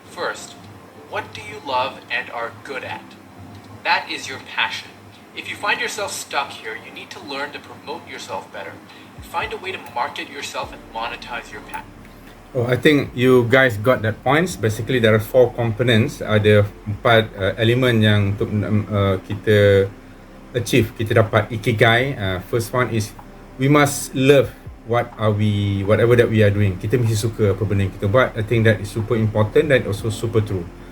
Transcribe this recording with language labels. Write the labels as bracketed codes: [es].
[en] First, what do you love and are good at? That is your passion. If you find yourself stuck here, you need to learn to promote yourself better and find a way to market yourself and monetize your passion. Oh, I think you guys got that points. Basically, there are 4 components. [ms] Ada 4 elemen yang untuk kita achieve, kita dapat ikigai. [en] First one is we must love whatever that we are doing. [ms] Kita mesti suka apa benda yang kita buat. [en] I think that is super important and also super true.